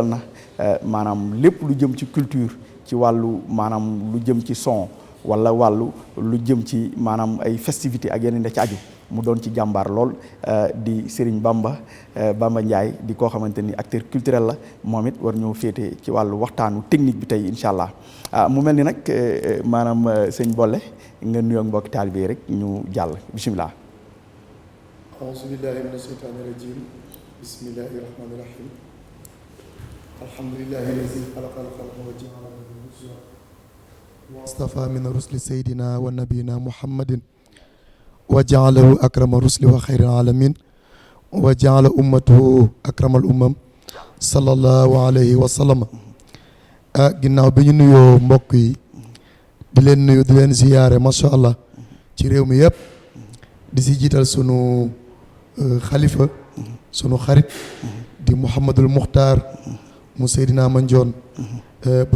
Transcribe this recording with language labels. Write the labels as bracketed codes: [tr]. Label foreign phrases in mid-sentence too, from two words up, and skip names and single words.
[wo] na maanaam lépp lu jëm ci culture ci wàllu maanaam lu jëm ci son wala wàllu lu jëm ci maanaam ay festivité ak yeneen da ci aju mu doon ci jàmbaar lool di Serigne Bamba Ndiaye di koo xamante ni [fr] acteur culturel [wo] la moom it war ñëw féete ci wàllu waxtaanu technique bi tey [ar] إن شاء الله [wo] mu mel ni nag maanaam sëñ Bolle nga nuyoo mbokki taalibe yi rek ñu jàll bisimilah. [ar] أعوذ بالله من الشيطان الرجيم بسم الله الرحمن الرحيم الحمد لله الذي خلق الخلق وجعل له نزولا واصطفى من رسله سيدنا ونبينا محمد وجعله أكرم الرسل وخير العالمين وجعل أمته أكرم الأمم صلى الله عليه وسلم [wo] ginnaaw bi ñu nuyoo mbokk yi di leen nuyu di leen ziyaare [ar] ما شاء الله [wo] ci réew mi yëpp di si jiital sunu xalifa sunu xarit di Mouhamadul Muxtaar mu Seydina Mandione bu